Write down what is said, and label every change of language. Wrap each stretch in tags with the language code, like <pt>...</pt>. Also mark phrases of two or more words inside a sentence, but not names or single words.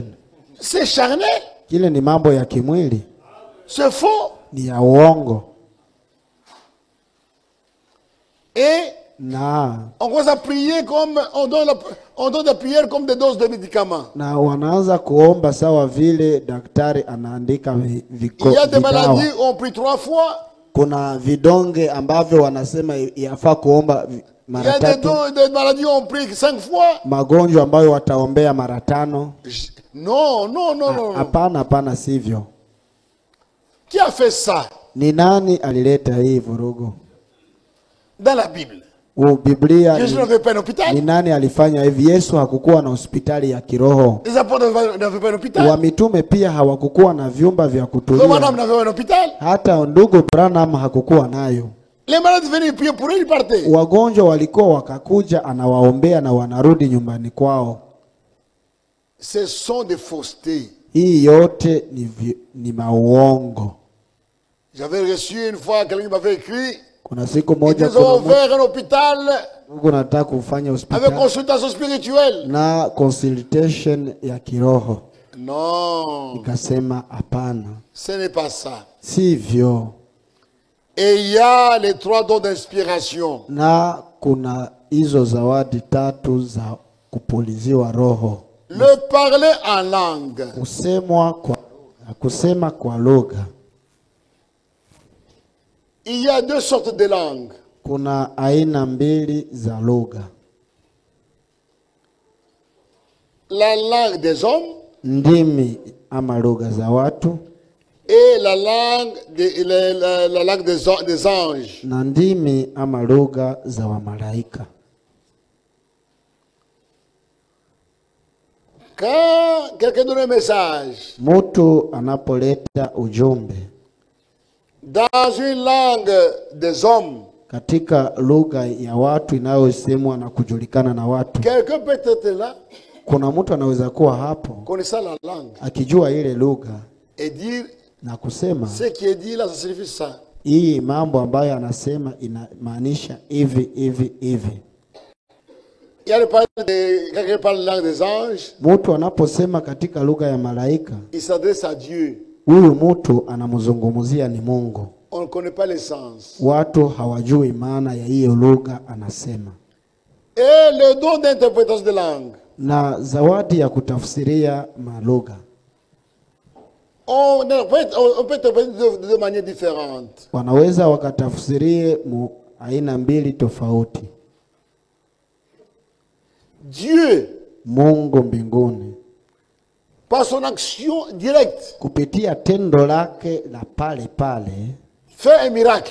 <fr>C'est charnel,</fr> <sw>Kile ni mambo ya kimwili,</sw> <fr>c'est faux.</fr> <sw>ni ya uongo.</sw> <fr>Et</fr> <sw>Na</sw> <fr>on commence à prier comme on donne la prière comme des doses de médicaments.</fr> <sw>wanaanza kuomba sawa vile daktari anaandika</sw> <fr>Il y a des maladies où on prie 3 fois.</fr> <sw>Kuna vidonge ambavyo wanasema yafaa kuomba</sw> <fr>Il y</fr> <sw>mara</sw> <fr>a</fr> <sw>tatu.</sw> <fr>des maladies où on prie 5 fois.</fr> <sw>Magonjwa ambayo wataombea mara 5.</sw> <fr>Non, non, non, non.</fr> <sw>Hapana, hapana, sivyo.</sw> <fr>Qui a fait ça</fr> <sw>Ni nani alileta hii vurugu?</sw> <fr>dans la Bible?</fr> <sw>Biblia</sw> <fr>Jésus n'avait pas un</fr> <sw>ni</sw> <fr>hôpital.</fr> <sw>nani alifanya hivi? Yesu hakukuwa na hospitali ya kiroho.</sw> <fr>Les apôtres n'avaient pas un hôpital.</fr> <sw>Wa mitume pia hawakukuwa na vyumba vya</sw> <fr>Madame</fr> <sw>kutulia.</sw> <fr>n'avait pas un hôpital.</fr> <sw>Hata ndugu Branham hakukuwa nayo.</sw> <fr>Les malades venaient prier pour eux, ils partaient.</fr> <sw>Wagonjwa walikuwa wakakuja, anawaombea na wanarudi nyumbani kwao.</sw> <fr>Ce sont des faussetés.</fr> <sw>Hii yote ni mauongo.</sw> <fr>J'avais reçu une fois, quelqu'un qui m'avait écrit,</fr> <sw>Kuna siku</sw> <fr>ils</fr> <sw>moja</sw> <fr>ont ouvert un hôpital</fr> <sw>Mungu nataka kufanya</sw> <fr>avec</fr> <sw>hospitali</sw> <fr>consultation spirituelle.</fr> <sw>na consultation ya kiroho.</sw> <fr>Non,</fr> <sw>Nikasema hapana,</sw> <fr>ce n'est pas ça.</fr> <sw>sivyo.</sw> <fr>Et il y a les 3 dons d'inspiration.</fr> <sw>Na kuna hizo zawadi 3 za kupuliziwa roho.</sw> <fr>Le parler en langue.</fr> <sw>Kusema kwa lugha.</sw> <fr>Il y a 2 sortes de langues.</fr> <sw>Kuna aina 2 za lugha.</sw> <fr>La langue des hommes</fr> <sw>Ndimi ama lugha za watu.</sw> <fr>et la langue des anges.</fr> <sw>Na ndimi ama lugha za wamalaika.</sw> <fr>Quand quelqu'un donne un message</fr> <sw>Mtu anapoleta ujumbe</sw> <fr>dans une langue des hommes,</fr> <sw>katika lugha ya watu inayosemwa na kujulikana na watu,</sw> <fr>quelqu'un peut être là,</fr> <sw>kuna mtu anaweza kuwa hapo</sw> <fr>connaissant la langue,</fr> <sw>akijua ile lugha</sw> <fr>et dire</fr> <sw>na kusema</sw> <fr>ce qui est dit là, ça signifie ça.</fr> <sw>hii mambo ambayo anasema inamaanisha hivi hivi hivi.</sw> <fr>Il y a le parler de, quand quelqu'un parle la langue des anges,</fr> <sw>Mtu anaposema katika lugha ya malaika,</sw> <fr>il s'adresse à Dieu.</fr> <sw>huyu mtu anamzungumzia ni Mungu.</sw> <fr>On ne connaît pas les sens.</fr> <sw>Watu hawajui maana ya hiyo lugha anasema.</sw> <fr>Et le don d'interprétation de langue,</fr> <sw>Na zawadi ya kutafsiria malugha,</sw> <fr>on peut interpréter de manière différente.</fr> <sw>wanaweza wakatafsirie aina 2 tofauti.</sw> <fr>Dieu,</fr> <sw>Mungu mbinguni,</sw> <fr>par son action directe,</fr> <sw>kupitia tendo lake la pale pale,</sw> <fr>fait un miracle.</fr>